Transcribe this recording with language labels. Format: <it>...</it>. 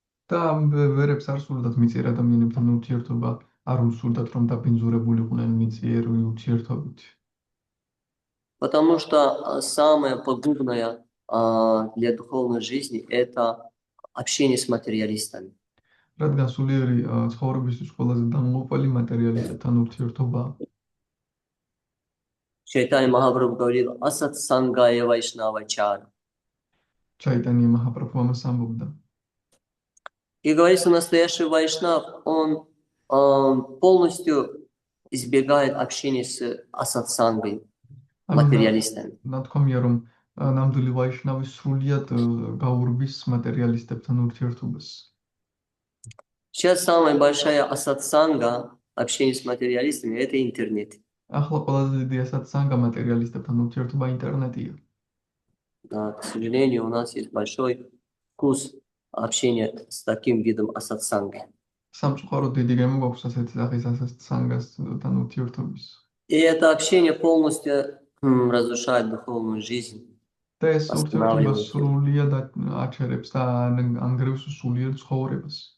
<ka>და ვერებს არ სურდათ მიწიერ ადამიანებთან ურთიერთობა, არ უსურდათ რომ დაბინძურებულიყვნენ მიწიერ ურთიერთობით.</ka> <ru>Потому что самое пагубное для духовной жизни это общение с материалистами.</ru> <ka>რადგან სულიერი ცხოვრებისთვის ყველაზე დამოუკიდებელი მატერიალისტებთან ურთიერთობაა.</ka> <ru>Чайтанья Махапрабху говорил</ru> <sa>асатсангая вайшнавачара.</sa> <ka>Чайтанья Махапрабху ამას ამბობდა.</ka> <ru>И говорится, настоящий вайшнав, он полностью избегает общения с асатсангой, материалистами.</ru> <ka>ნათქვამია რომ ნამდვილი ვაიშნავი სრულიად გაურბის მატერიალისტებთან ურთიერთობას.</ka> <ru>Сейчас самая большая асатсанга, общение с материалистами, это интернет.</ru> <ka>ახლა ყველაზე დიდი ასატსანგა მატერიალისტებთან ურთიერთობა ინტერნეტია.</ka> <ru>Да, к сожалению, у нас есть большой вкус общения с таким видом асатсанги.</ru> <ka>სამწუხაროდ დიდი გემო გვაქვს ასეთი სახის ასატსანგასთან ურთიერთობის.</ka> <ru>И это общение полностью разрушает духовную жизнь,</ru> <ka>და ეს ურთიერთობა</ka> <ru>останавливает ее.</ru> <ka>სრულიად აჩერებს და ანგრევს სულიერ ცხოვრებას.</ka>